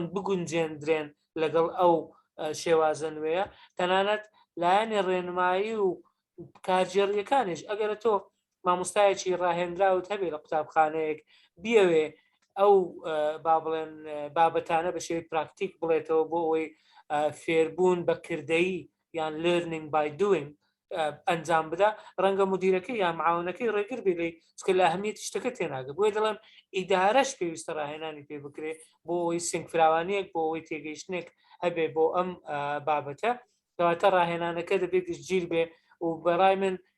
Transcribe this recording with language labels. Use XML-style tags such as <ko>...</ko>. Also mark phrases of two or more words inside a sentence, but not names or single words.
<ckb>بگونجێندرێن لەگەڵ ئەو شێوازە نوێیە تەنانەت لایەنی ڕێنمایی و کارجێڕیەکانیش ئەگەرە تۆ مامۆستایەکی ڕاهێنراوت هەبێت لە قوتابخانەیەک بیەوێ ئەو با بڵێن بابەتانە بە شێوەی پراکتیک بڵێتەوە بۆ ئەوەی فێربوون بە کردەیی یان</ckb> <en>learning by doing</en> <ckb>ئەنجام بدا ڕەنگە مدیرەکەی یان معاونەکەی ڕێگر بێ چکە لە ئەهمیەتی شتەکە تێناگە بۆیە دەڵێم ئیدارەش پێویستە ڕاهێنانی پێ بکرێ بۆ ئەوەی سنگفراوانیەک بۆ ئەوەی تێگەیشتنێک هەبێ بۆ ئەم بابەتە کەواتە ڕاهێنانەکە دەبێت گیر بێ و بەڕای من</ckb>